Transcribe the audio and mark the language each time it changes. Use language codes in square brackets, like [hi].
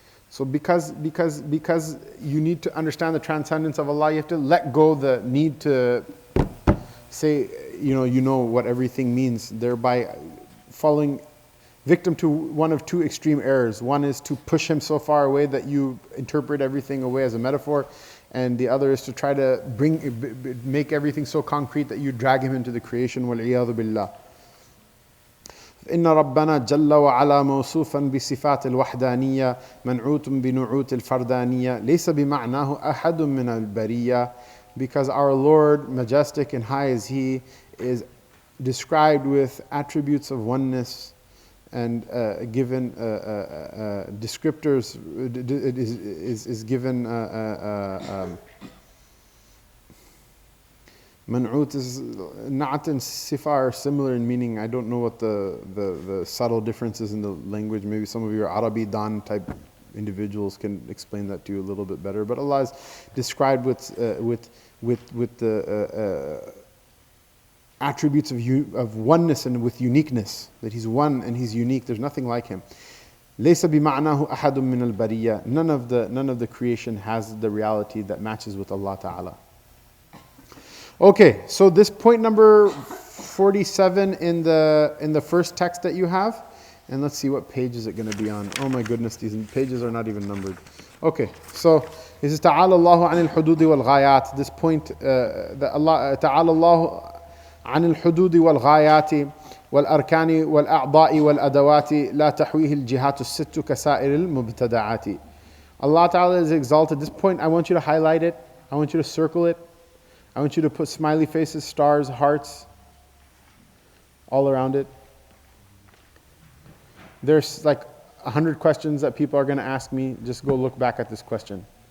[en] So because you need to understand the transcendence of Allah, you have to let go the need to say, you know what everything means, thereby falling victim to one of two extreme errors. One is to push him so far away that you interpret everything away as a metaphor, and the other is to try to make everything so concrete that you drag him into the creation. [ar] وَالْعِيَاذُ بِاللَّهِ. إن ربنا جل وعلا موصوفا بصفات الوحدانية منعوت بنعوت الفردانية ليس بمعناه أحد من البرية. [en] Because our Lord, majestic and high as He, is described with attributes of oneness and given descriptors, is given man'ut is na'at and sifa are similar in meaning. I don't know what the subtle differences in the language. Maybe some of your Arabi Dan type individuals can explain that to you a little bit better. But Allah is described with the attributes of oneness and with uniqueness, that He's one and He's unique. There's nothing like Him. [ar] لَيْسَ بِمَعْنَاهُ أَحَدٌ مِّنَ الْبَرِيَّةِ. [en] None of the creation has the reality that matches with Allah Ta'ala. Okay, so this point number 47 in the first text that you have, and let's see what page is it going to be on. Oh my goodness, these pages are not even numbered. Okay, so this is [ar] تعالى الله عن الحدود والغايات. [en] This point that Allah [ar] تعالى الله عن الحدود والغايات والأركان والأعضاء والأدوات لا تحويه الجهات الست كسائر المبتدعات. [en] Allah Ta'ala is exalted. This point, I want you to highlight it. I want you to circle it. I want you to put smiley faces, stars, hearts all around it. There's like 100 questions that people are going to ask me. Just go look back at this question.